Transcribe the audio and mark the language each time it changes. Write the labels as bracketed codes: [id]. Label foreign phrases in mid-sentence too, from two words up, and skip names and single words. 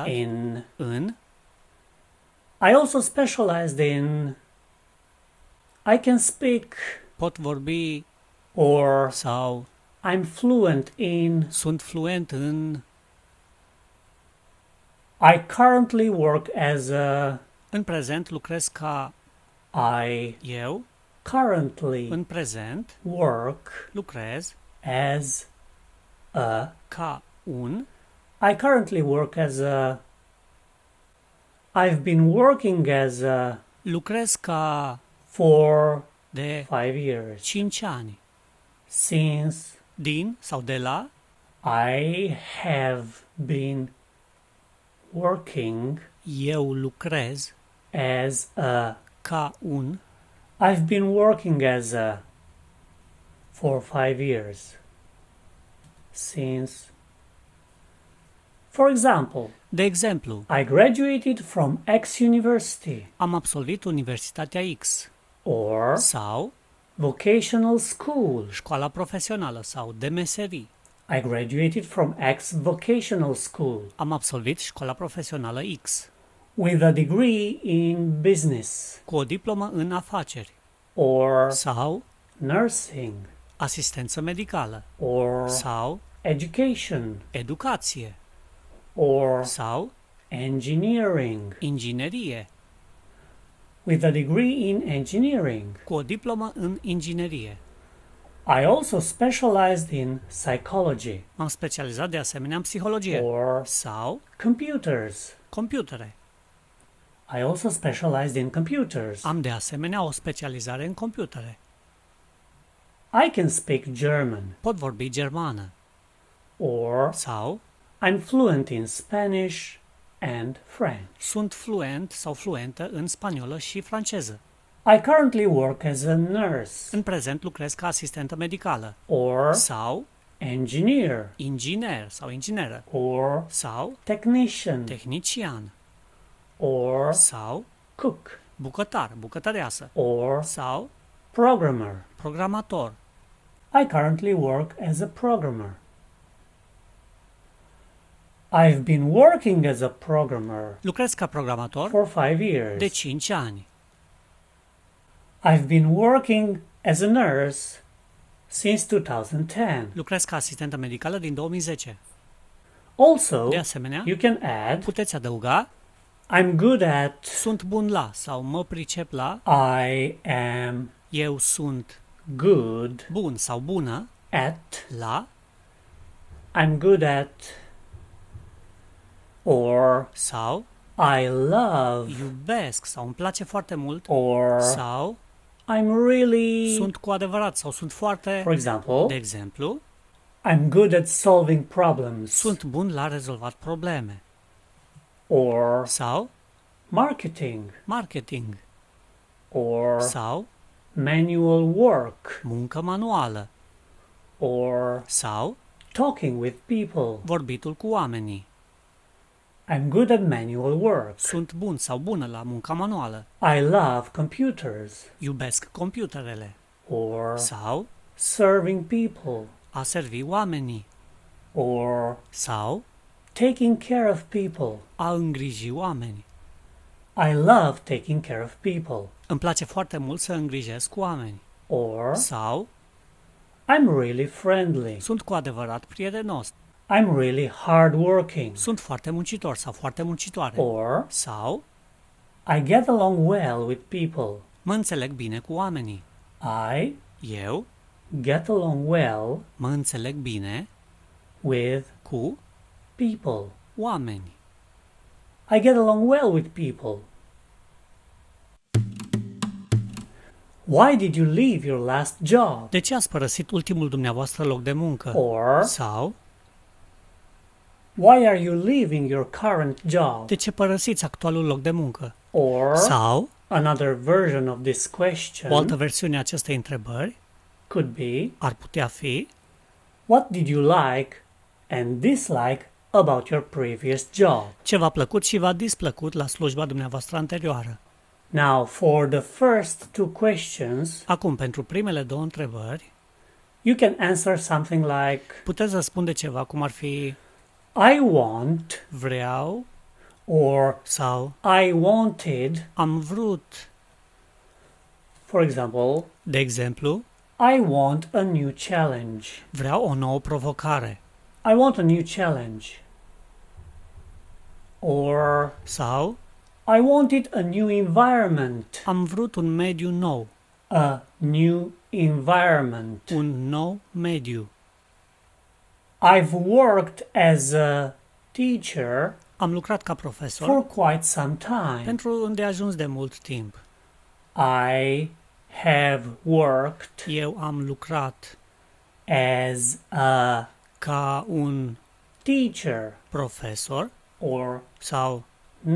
[en] in, [ro] în, [en] I also specialized in, I can speak, [ro] pot vorbi [en] or [ro] sau [en] I'm fluent in, [ro] sunt fluent în, [en] I currently work as a, [ro] în prezent lucrez ca, eu [en] currently [ro] în prezent [en] work [ro] lucrez [en] as a, [ro] ca un, [en] I currently work as a, I've been working as a, [ro] lucrez ca [en] for [ro] de [en] 5 years. [ro] 5 ani. [en] Since [ro] Din sau de la, [en] I have been working [ro] eu lucrez [en] as a, [ro] ca un, [en] I've been working as a for 5 years. Since, for example, [ro] De exemplu, [en] I graduated from X university [ro] am absolvit Universitatea X [en] or [ro] sau [en] vocational school. [ro] școala profesională sau de meserii. [en] I graduated from X vocational school [ro] Am absolvit școala profesională X [en] with a degree in business [ro] cu o diplomă în afaceri [en] or [ro] sau [en] nursing [ro] asistență medicală [en] or [ro] sau [en] education [ro] educație [en] or [ro] sau [en] engineering [ro] inginerie [en] with a degree in engineering. [ro] cu o diplomă în inginerie. [en] I also specialized in psychology [ro] M-am specializat de asemenea în psihologie [en] or [ro] sau [en] computers. [ro] computere. [en] I also specialized in computers. [ro] Am de asemenea o specializare în computere. [en] I can speak German [ro] Pot vorbi germană [en] or [ro] sau [en] I'm fluent in Spanish and French. [ro] sunt fluent sau fluentă în spaniolă și franceză. [en] I currently work as a nurse [ro] În prezent lucrez ca asistentă medicală [en] or [ro] sau [en] engineer [ro] inginer sau ingineră [en] or [ro] sau [en] technician [ro] tehnician [en] or [ro] sau [en] cook [ro] bucătar, bucătăreasă [en] or [ro] sau [en] programmer. [ro] programator. [en] I currently work as a programmer. I've been working as a programmer [ro] Lucrez ca programator [en] for 5 years. [ro] de 5 ani. [en] I've been working as a nurse since 2010. [ro] Lucrez ca asistentă medicală din 2010. [en] Also, [ro] De asemenea, [en] you can add [ro] puteți adăuga [en] I'm good at, [ro] sunt bun la sau mă pricep la, [en] I am [ro] eu sunt [en] good [ro] bun sau bună [en] at, [ro] la [en] I'm good at, or [ro] sau [en] I love, [ro] iubesc sau îmi place foarte mult [en] or [ro] sau [en] I'm really, [ro] sunt cu adevărat sau sunt foarte, [en] for example, [ro] de exemplu, [en] I'm good at solving problems, [ro] sunt bun la rezolvat probleme [en] or [ro] sau [en] marketing, [ro] marketing [en] or [ro] sau [en] manual work, [ro] muncă manuală [en] or [ro] sau [en] talking with people. [ro] vorbitul cu oamenii. [en] I'm good at manual work. [ro] Sunt bun sau bună la munca manuală. [en] I love computers, [ro] Iubesc computerele [en] or [ro] sau [en] serving people, [ro] a servi oamenii [en] or [ro] sau [en] taking care of people. [ro] a îngriji oameni. [en] I love taking care of people. [ro] Îmi place foarte mult să îngrijesc oameni. [en] Or [ro] Sau [en] I'm really friendly. [ro] sunt cu adevărat prietenos. [en] I'm really hardworking. [ro] Sunt foarte muncitor sau foarte muncitoare. [en] Or [ro] Sau [en] I get along well with people. [ro] mă înțeleg bine cu oamenii. [en] I [ro] Eu [en] get along well [ro] mă înțeleg bine [en] with [ro] cu [en] people. [ro] oameni. [en] I get along well with people. Why did you leave your last job? [ro] De ce ați părăsit ultimul dumneavoastră loc de muncă? [en] Or [ro] Sau [en] why are you leaving your current job? [ro] de ce părăsiți actualul loc de muncă? [en] Or [ro] Sau [en] another version of this question [ro] o altă versiune a acestei întrebări [en] could be [ro] ar putea fi: [en] what did you like and dislike about your previous job? [ro] ce v-a plăcut și v-a displăcut la slujba dumneavoastră anterioară? [en] Now, for the first two questions, [ro] Acum, pentru primele două întrebări, [en] you can answer something like [ro] puteți răspunde ceva cum ar fi [en] I want [ro] vreau [en] or [ro] sau [en] I wanted. [ro] am vrut. [en] For example, [ro] De exemplu, [en] I want a new challenge. [ro] vreau o nouă provocare. [en] I want a new challenge. Or [ro] Sau [en] I wanted a new environment. [ro] am vrut un mediu nou. [en] A new environment. [ro] Un nou mediu. [en] I've worked as a teacher [ro] Am lucrat ca profesor [en] for quite some time. [ro] pentru îndeajuns de mult timp. [en] I have worked [ro] Eu am lucrat [en] as a [ro] ca un [en] teacher [ro] profesor [en] or [ro] sau